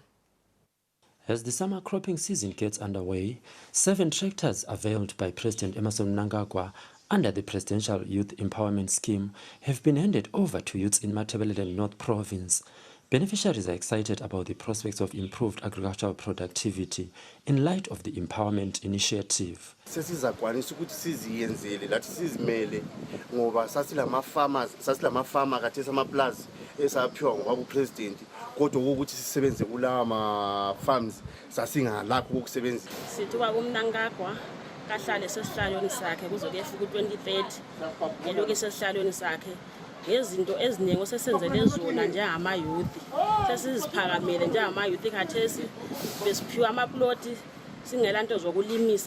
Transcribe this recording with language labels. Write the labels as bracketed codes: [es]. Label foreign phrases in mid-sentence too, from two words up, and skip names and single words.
[en] As the summer cropping season gets underway, 7 tractors unveiled by President Emmerson Mnangagwa under the Presidential Youth Empowerment Scheme have been handed over to youths in Matabeleland North Province. Beneficiaries are excited about the prospects of improved agricultural productivity in light of the empowerment initiative. [nd] Sesizakwanisa ukuthi siziyenzele lathi sizimele ngoba sasilama-farmer kathesi amaplazi esaphiwa ngobaba upresident kodwa ukuthi sisebenze kulawa ma-farms sasingalakho kokusebenzisa. Sithi kwakumNangagwa kahlale sesihlalweni sakhe kuzokuyefika u-2030 ngeloku sesihlalweni sakhe ngezinto eziningi osesenzele zona njengamayouth sesiziphakamele njengamayouth khathesi besiphiwa amaploti singela nto zokulimisa.